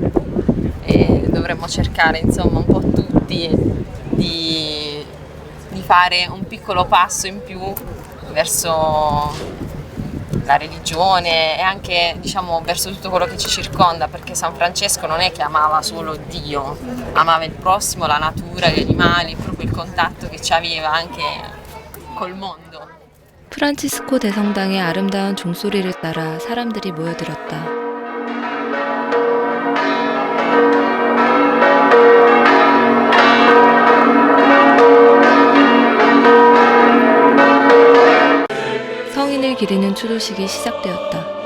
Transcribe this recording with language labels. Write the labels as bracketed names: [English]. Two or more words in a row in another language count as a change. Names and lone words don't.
[Italian] E dovremmo cercare, insomma, un po' tutti di fare un piccolo passo in più verso la religione e anche, diciamo, verso tutto quello che ci circonda, perché San Francesco non è che amava solo Dio, amava il prossimo, la natura, gli animali, proprio il contatto che ci aveva anche col mondo. [Korean] 프란치스코 대성당의 아름다운 종소리를 따라 사람들이 모여들었다. 성인을 기리는 추도식이 시작되었다.